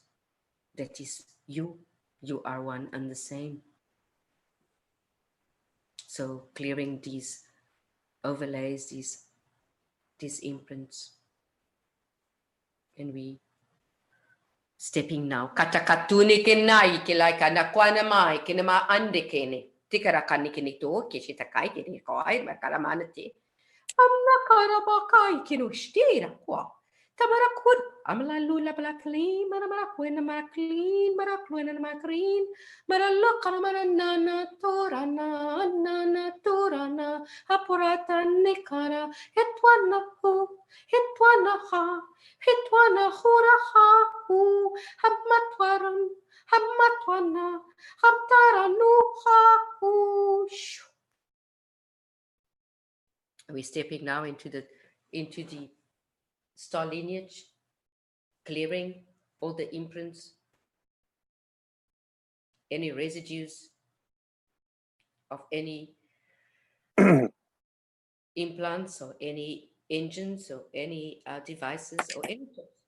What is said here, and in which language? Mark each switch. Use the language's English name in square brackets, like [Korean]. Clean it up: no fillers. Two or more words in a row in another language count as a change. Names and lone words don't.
[English] That is you are one and the same. So clearing these overlays, these imprints, and we stepping now. Katakatuni kenai kilai kana kwana mai kinama ande kene. Tikara kanikini to kishitakai kini koi makaramanati. Amna karabakai kinustira kwa. Tabarakud. Amla lula bala clean, marakwena maraclean, marakwena maraclean, maraloka maranana torana, torana, apurata nikara, etwana hu, etwana ha, etwana hura ha hu, habmatwaran, habmatwana, habtaranu ha hu. We're stepping now into the star lineage, clearing all the imprints, any residues of any implants or any engines or any devices or anything